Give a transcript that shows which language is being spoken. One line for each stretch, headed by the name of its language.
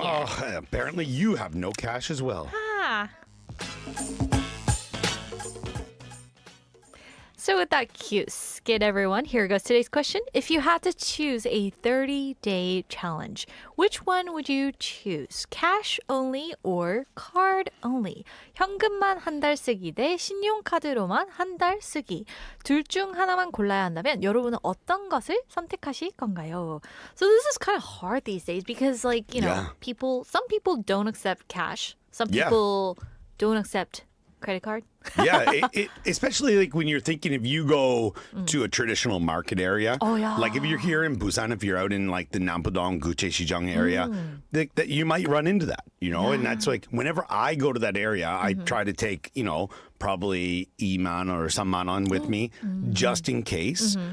English: Oh, apparently you have no cash as well. So with that cute skit, everyone, here goes today's question. If you had to choose a 30-day challenge, which one would you choose? Cash only or card only?
Korean: 현금만 한 달 쓰기 대 신용카드로만 한 달 쓰기. 둘 중 하나만 골라야 한다면 여러분은 어떤 것을 선택하실 건가요?
English: So this is kind of hard these days because some people don't accept cash. Some people don't accept credit card. Yeah, especially like when you're thinking if you go to a traditional market area. Oh, yeah. Like if you're here in Busan, if you're out in like the Nampodong, Guchesijang area, that you might run into that, and that's like whenever I go to that area, I try to take, probably Iman or Sammanon with me just in case.